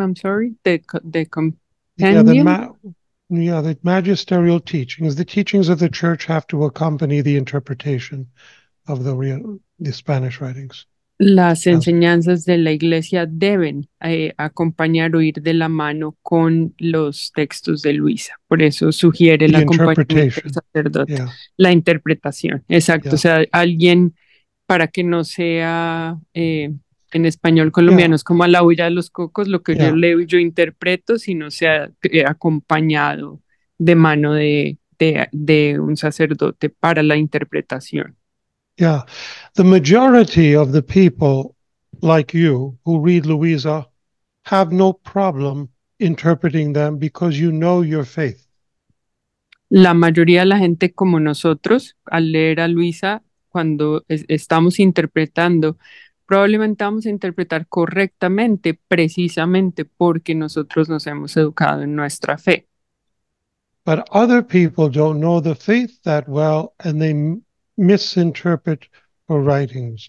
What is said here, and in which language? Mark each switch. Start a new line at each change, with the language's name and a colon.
English: I'm sorry, the compendium. The magisterial teachings, the teachings of the church have to accompany the interpretation of the Spanish writings.
Spanish: Las enseñanzas de la Iglesia deben acompañar o ir de la mano con los textos de Luisa. Por eso sugiere el acompañamiento del sacerdote. La interpretación, exacto. O sea, alguien para que no sea en español colombiano, es como a la huella de los cocos, lo que yo leo y yo interpreto, sino sea acompañado de mano de un sacerdote para la interpretación.
English: Yeah, the majority of the people like you who read Luisa have no problem interpreting them because you know your faith.
Spanish: La mayoría de la gente como nosotros, al leer a Luisa, cuando estamos interpretando, probablemente vamos a interpretar correctamente, precisamente porque nosotros nos hemos educado en nuestra fe.
English: But other people don't know the faith that well, and they misinterpret her writings.